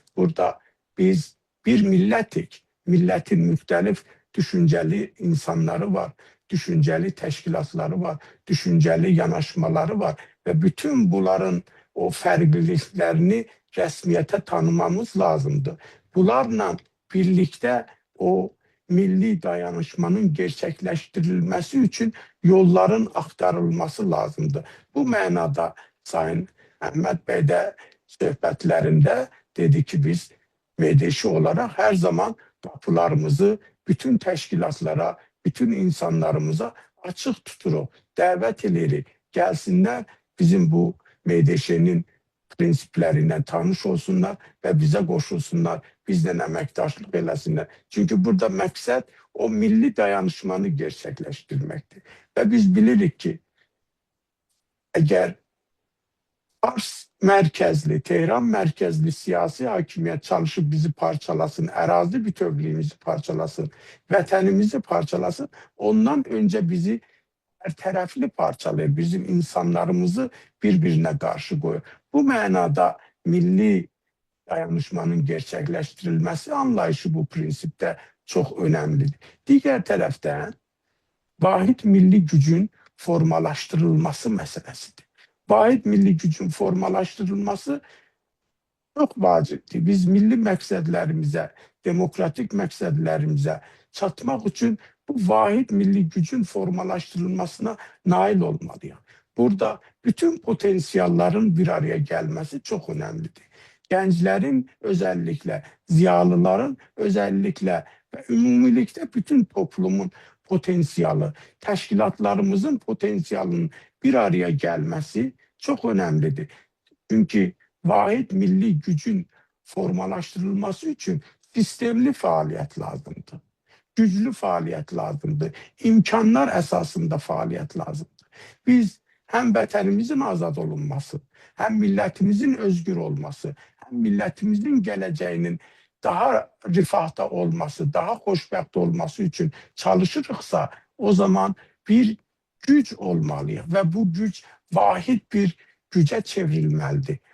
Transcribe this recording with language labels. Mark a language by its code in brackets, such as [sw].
[az] Burada biz bir millətik, milletin müxtəlif düşünceli insanları var, düşünceli təşkilatları var, düşünceli yanaşmaları var ve bütün bunların o fərqliliklərini rəsmiyyətə tanımamız lazımdır. [tr] Bunlarla birlikte o milli dayanışmanın gerçekleştirilmesi için yolların aktarılması lazımdır. [az] Bu mənada Sayın Əhməd bəy də söhbətlərində dedi ki biz Meydeşi [tr] olarak her zaman kapılarımızı [az] bütün təşkilatlara, bütün insanlarımıza açık tuturuq, dəvət edirik. Gəlsinlər bizim bu Meydeşinin prinsipleriyle tanış olsunlar [tr] ve bize koşulsunlar, [az] bizden əməkdaşlıq eləsinlər. Çünkü burada məqsəd o milli dayanışmanı gerçekleştirmektir. Ve biz bilirik ki, eğer Fars mərkəzli, Tehran mərkəzli siyasi hakimiyyət çalışıb bizi parçalasın, ərazi bütövlüyümüzü parçalasın, vətənimizi parçalasın, ondan önce bizi her tərəfli parçalayır, bizim insanlarımızı [tr] birbirine karşı koyuyor. Bu mənada milli dayanışmanın gerçekleştirilmesi anlayışı bu prinsipte çok önemlidir. Diğer tərəfdən vahid milli gücün formalaştırılması meselesidir. [az] Vahid milli gücün formalaştırılması çok vacibdir. Biz milli məqsədlərimizə, demokratik məqsədlərimizə çatmaq üçün bu vahid milli gücün formalaştırılmasına nail olmalıyıq. [tr] Burada bütün potansiyellerin bir araya gelmesi çok önemlidir. Gençlerin özellikle, ziyalıların özellikle ve ümumilikte bütün toplumun potansiyeli, təşkilatlarımızın potansiyelinin bir araya gelmesi çok önemlidir. Çünkü vahid milli gücün formalaştırılması için sistemli faaliyet lazımdır. [az] güclü fəaliyyət lazımdır. İmkanlar əsasında fəaliyyət lazımdır. Biz həm vətənimizin azad olunması, həm millətimizin özgür olması, həm millətimizin gələcəyinin daha rifahda olması, daha xoşbəxt olması üçün çalışırıqsa, o zaman bir güc olmalıyıq və bu güc vahid bir gücə çevrilməlidir.